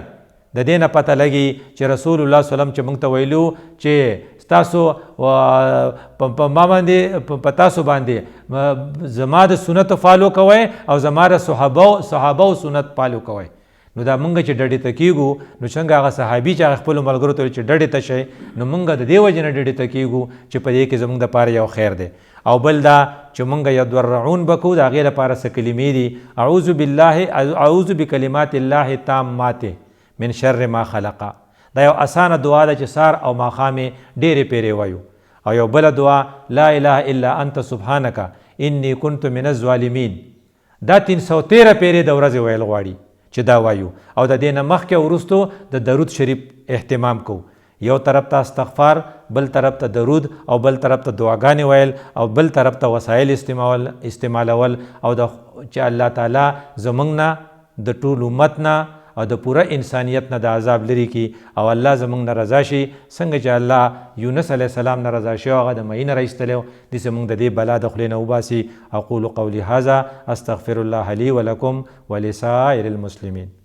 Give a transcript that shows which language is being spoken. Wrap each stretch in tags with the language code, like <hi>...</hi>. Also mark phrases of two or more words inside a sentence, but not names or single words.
<ps>د دې نه پته لګي چې رسول الله</ps> <ar>صلی الله علیه وسلم</ar> <ps>چې موږ ته ویلو چې ستاسو په ما باندې په تاسو باندې زما د سنت فالو کوئ او زما د صحابه سنت فالو کوئ. نو دا مونږ چې ډډې ته کېږو، نو څنګه هغه صحابي چې هغه خپلو ملګرو ته چې ډډې ته شئ، نو مونږ د دې وجې نه ډډې ته کېږو چې په دې کې زموږ دپاره یو خیر دی. او بل دا چې مونږ یتضرعون به کوو، د هغې لپاره څه کلمې دي:</ps> <ar>اعوذ بکلمات الله التامات من شر ما خلق.</ar> <ps>دا یو اسانه دعا ده چې سار او ماښام یې ډېرې پیرې وایو. او یو بله دعا</ps> <ar>لا اله الا انت سبحانک انی کنت من الظالمین.</ar> <ps>دا 313 پیرې د ورځې ویل غواړي چې دا وایو. او د دې نه مخکې وروستو د درود شریف اهتمام کوو. یو طرف ته استغفار، بل طرف ته درود، او بل طرف ته دعاګانې ویل، او بل طرف ته وسایل استعمالول، او چې الله تعالی زموږ نه د ټول امت نه او د پوره انسانیت نه د عذاب لري کی، او الله زموږ نه رضا شي. څنګه چې الله یونس</ps> <ar>علیه السلام</ar> <ps>نه رضا شي، هغه د مهي نه راایستلی، داسې موږ د دې بلا د خولې نه وباسي.</ps> <ar>اقول قولي هذا استغفر الله لي ولكم ولسائر المسلمين.</ar>